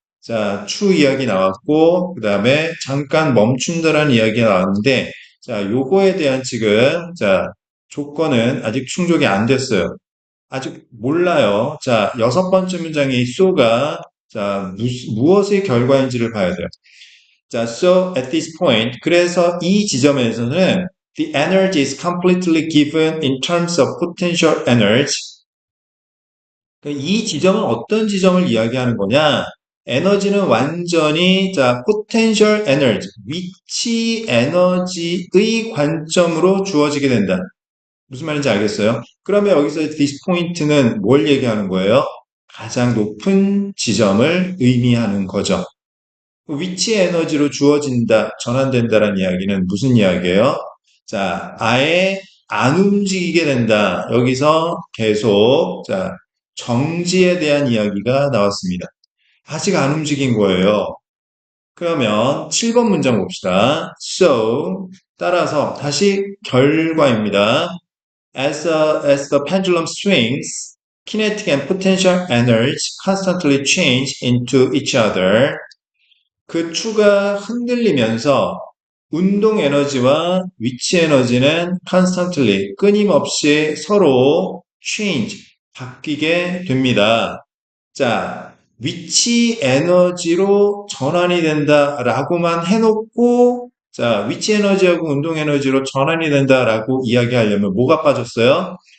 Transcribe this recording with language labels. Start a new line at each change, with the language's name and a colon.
Korean: 자, 추 이야기 나왔고 그 다음에 잠깐 멈춘다라는 이야기가 나왔는데 자, 요거에 대한 지금 자, 조건은 아직 충족이 안 됐어요. 아직 몰라요. 자, 여섯 번째 문장의 so가 자, 무엇의 결과인지를 봐야 돼요.
English: 자, so at this point,
Korean: 그래서 이 지점에서는
English: the energy is completely given in terms of potential energy.
Korean: 이 지점은 어떤 지점을 이야기하는 거냐? 에너지는 완전히 자, potential energy, 위치 에너지의 관점으로 주어지게 된다. 무슨 말인지 알겠어요? 그러면 여기서 this point는 뭘 얘기하는 거예요? 가장 높은 지점을 의미하는 거죠. 위치 에너지로 주어진다, 전환된다라는 이야기는 무슨 이야기예요? 자, 아예 안 움직이게 된다. 여기서 계속 자, 정지에 대한 이야기가 나왔습니다. 아직 안 움직인 거예요. 그러면 7번 문장 봅시다. So, 따라서 다시 결과입니다.
English: as the pendulum swings, kinetic and potential energy constantly change into each other.
Korean: 그 추가 흔들리면서 운동 에너지와 위치 에너지는 constantly 끊임없이 서로 change 바뀌게 됩니다. 자, 위치 에너지로 전환이 된다라고만 해놓고 자, 위치 에너지하고 운동 에너지로 전환이 된다라고 이야기하려면 뭐가 빠졌어요?